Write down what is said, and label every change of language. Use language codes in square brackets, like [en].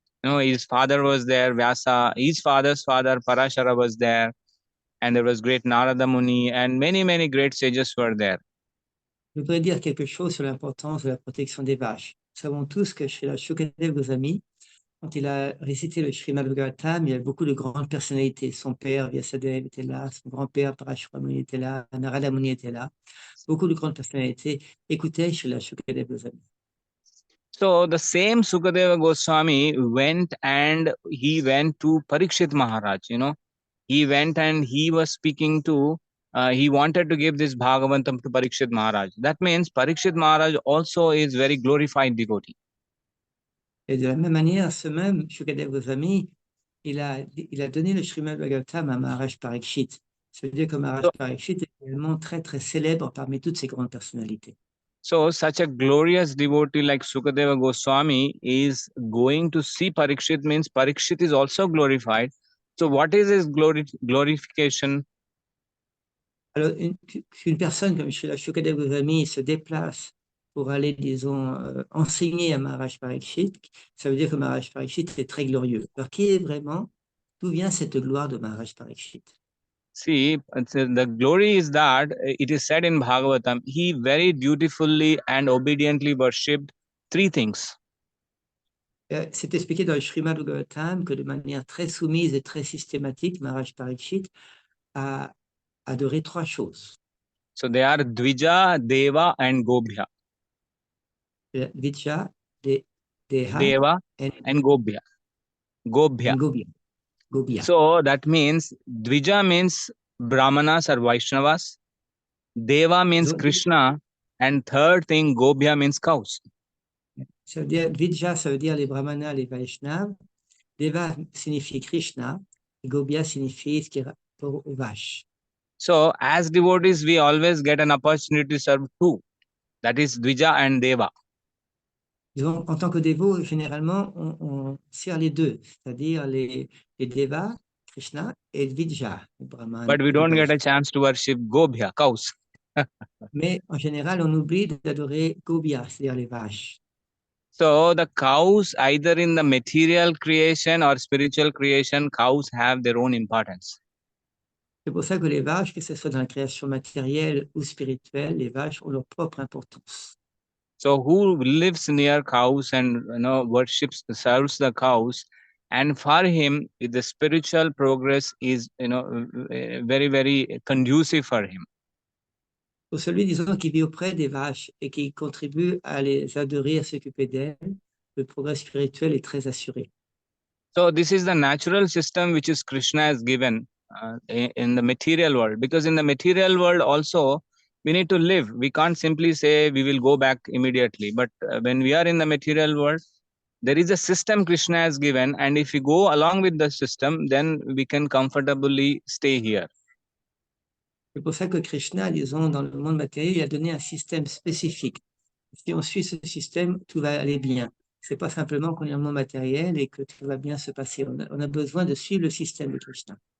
[en] His father was there, Vyasa, his father's father, Parashara was there, and there was great Narada Muni, and many, many great sages were there. [fr] Je voudrais dire quelque chose sur l'importance de la protection des vaches. Nous savons tous que chez la Sukadeva Goswami, quand il a récité le Srimad Bhagavatam, il y a beaucoup de grandes personnalités. Son père, Vyasadeva, était là, son grand-père, Parashara Muni, était là, Narada Muni était là. Beaucoup de grandes personnalités écoutaient chez la Sukadeva Goswami. [en] So the same Sukadeva Goswami went to Parikshit Maharaj, he went and he was speaking to, he wanted to give this Bhagavatam to Parikshit Maharaj. That means Parikshit Maharaj also is very glorified devotee. [fr] Et de la même manière, ce même Sukadeva Goswami, il a donné le Srimad Bhagavatam à Maharaj Parikshit. Ça veut dire que Maharaj Parikshit est également très, très célèbre parmi toutes ces grandes personnalités. [en] So such a glorious devotee like Sukadeva Goswami is going to see Parikshit, means Parikshit is also glorified. So what is his glorification? [fr] Alors, une personne comme Srila Sukadeva Goswami se déplace pour aller, disons, enseigner à Maharaj Parikshit, ça veut dire que Maharaj Parikshit est très glorieux. Alors, qui est vraiment, d'où vient cette gloire de Maharaj Parikshit? [en] See, the glory is that it is said in Bhagavatam, he very dutifully and obediently worshipped 3 things. [fr] C'est expliqué dans le Srimad Bhagavatam que de manière très soumise et très systématique, Maharaj Parikshit a adoré 3 choses. [en] So they are Dvija, Deva and Gobhya. Dvija, Deha, Deva and Gobhya. Gobhya. So that means Dvija means Brahmanas or Vaishnavas, Deva means Krishna, and third thing Gobhya means cows. [fr] Ça veut dire, Dvija, ça veut dire les Brahmanas, les Vaishnavas. Deva signifie Krishna, et Gobhya signifie ce qui est rapport aux vaches. [en] So as devotees, we always get an opportunity to serve 2. That is Dvija and Deva. [fr] En tant que dévot, généralement, on sert les 2, c'est-à-dire les Devas, Krishna, et Dvija, les Brahmanes. [en] But we don't get a chance to worship Gobhya, cows. [fr] Mais en général, on oublie d'adorer Gobhya, c'est-à-dire les vaches. [en] So the cows, either in the material creation or spiritual creation, cows have their own importance. [fr] C'est pour ça que les vaches, que ce soit dans la création matérielle ou spirituelle, les vaches ont leur propre importance. [en] So who lives near cows and worships, serves the cows, and for him the spiritual progress is very very conducive for him. [fr] Pour celui, disons, qui vit auprès des vaches et qui contribue à les adorer, à s'occuper d'elles, le progrès spirituel est très assuré. [en] So this is the natural system which is Krishna has given in the material world, because in the material world also we need to live. We can't simply say we will go back immediately, but when we are in the material world, there is a system Krishna has given, and if we go along with the system, then we can comfortably stay here. [fr] C'est pour ça que Krishna, disons, dans le monde matériel, il a donné un système spécifique. Si on suit ce système, tout va aller bien. C'est pas simplement qu'on est dans le monde matériel et que tout va bien se passer. On a besoin de suivre le système de Krishna.